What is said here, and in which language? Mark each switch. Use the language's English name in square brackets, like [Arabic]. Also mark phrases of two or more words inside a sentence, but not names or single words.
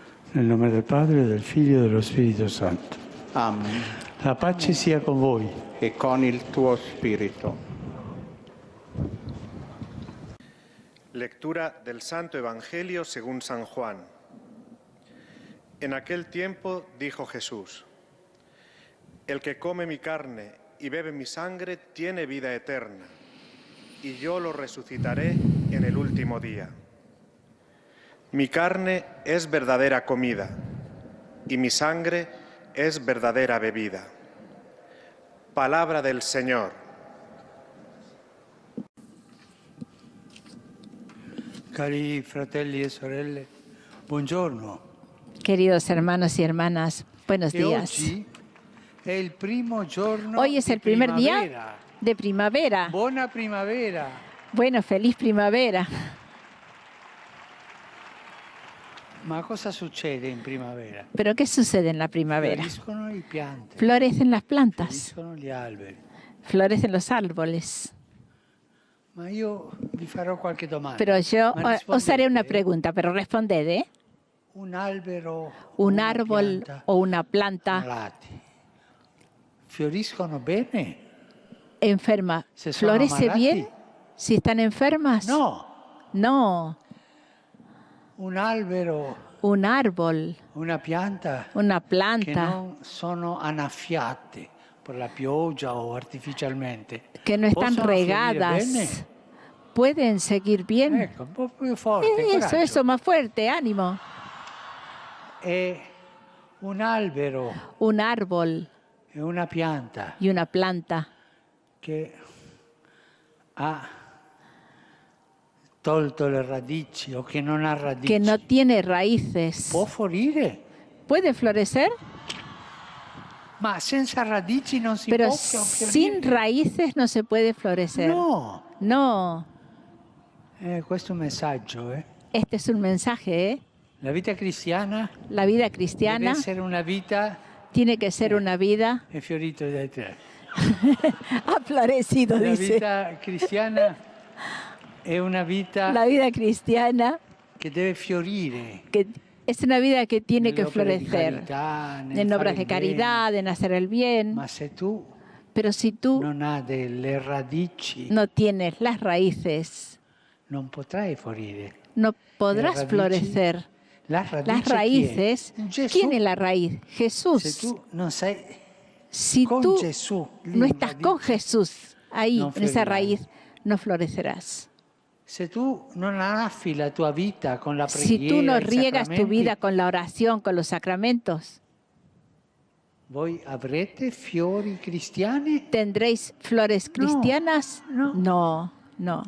[Italian] Nel nome del Padre, del Figlio e dello Spirito Santo. Amen. La pace sia con voi. E con il tuo spirito. [Spanish] Lectura del Santo Evangelio según San Juan. En aquel tiempo dijo Jesús: El que come mi carne y bebe mi sangre tiene vida eterna, y yo lo resucitaré en el último día. Mi carne es verdadera comida, y mi sangre es verdadera bebida. Palabra del Señor. [Italian] Cari fratelli e sorelle, buongiorno. [Spanish] Queridos hermanos y hermanas, buenos días. [Italian] Oggi è il primo giorno [Spanish] Hoy es [Italian] di [Spanish] el primer día [Italian] primavera. [Spanish] de primavera. [Italian] Buona primavera. [Spanish] Bueno, feliz primavera. [Italian] Ma cosa succede in primavera? [Spanish] Pero ¿qué sucede en la primavera? [Italian] Fioriscono le piante, [Spanish] Florecen las plantas, [Italian] fioriscono gli alberi. [Spanish] florecen los árboles. [Italian] Ma io vi farò qualche domanda. [Spanish] Pero yo [Italian] Ma [Spanish] os haré una [Italian] rispondete, [Spanish] pregunta, pero responded, ¿eh? [Italian] Un albero, [Spanish] Un [Italian] una [Spanish] árbol [Italian] pianta, [Spanish] o una planta [Italian] malati, fioriscono bene? [Spanish] enferma, [Italian] Se sono [Spanish] ¿florece [Italian] malati? [Spanish] bien si están enfermas? [Italian] No, [Spanish] No. [Italian] un albero, [Spanish] Un árbol, [Italian] una pianta [Spanish] una [Italian] che [Spanish] planta [Italian] non sono annaffiate per la pioggia o artificialmente. [Spanish] que no están [Italian] possono fiorire [Spanish] regadas, [Italian] bene? [Spanish] ¿pueden seguir bien? [Italian] Ecco, un po' più forte, [Spanish] Eso, [Italian] coraggio. [Spanish] más fuerte, ánimo. [Italian] E un albero [Spanish] Un árbol [Italian] e una pianta [Spanish] y una planta [Italian] che ha tolto le radici o che non ha radici, [Spanish] que no tiene raíces, [Italian] può fiorire? [Spanish] ¿puede florecer? [Italian] Ma senza radici non si [Spanish] Pero [Italian] può fiorire? [Spanish] sin raíces no se puede florecer. [Italian] No, [Spanish] No. [Italian] questo è un messaggio. [Spanish] Este es un mensaje, ¿eh? [Italian] La vita cristiana [Spanish] La vida [Italian] deve [Spanish] cristiana [Italian] essere una vita [Spanish] tiene que ser una vida. [Italian] è fiorito dai tre. [Spanish] Ha florecido, [Italian] La [Spanish] dice. [Italian] vita cristiana è una vita [Spanish] La vida cristiana [Italian] che deve fiorire [Spanish] que es una vida que tiene que [Italian] nelle opere di [Spanish] florecer [Italian] carità, nel [Spanish] en [Italian] fare [Spanish] obras [Italian] il [Spanish] de [Italian] bene. [Spanish] caridad, en hacer el bien. [Italian] Ma se tu [Spanish] Pero si tú [Italian] non hai delle radici, [Spanish] no tienes las raíces, [Italian] non potrai fiorire. [Spanish] no podrás [Italian] radici- [Spanish] florecer. [Italian] La [Spanish] Las [Italian] radice [Spanish] raíces, [Italian] chi è? Gesù. [Spanish] ¿quién es la raíz? [Italian] Se [Spanish] Jesús. [Italian] tu non sei [Spanish] Si [Italian] con [Spanish] tú [Italian] Gesù, lì [Spanish] no [Italian] in [Spanish] estás con [Italian] radice, [Spanish] Jesús ahí, [Italian] non [Spanish] en esa [Italian] fiorirai. [Spanish] raíz, no florecerás. [Italian] se tu non annaffi la tua vita con la [Spanish] Si [Italian] preghiera, [Spanish] tú no [Italian] i [Spanish] riegas tu [Italian] sacramenti, [Spanish] vida con la oración, con los sacramentos, [Italian] voi avrete fiori cristiani? [Spanish] ¿tendréis flores cristianas? [Italian] no. [Spanish] No.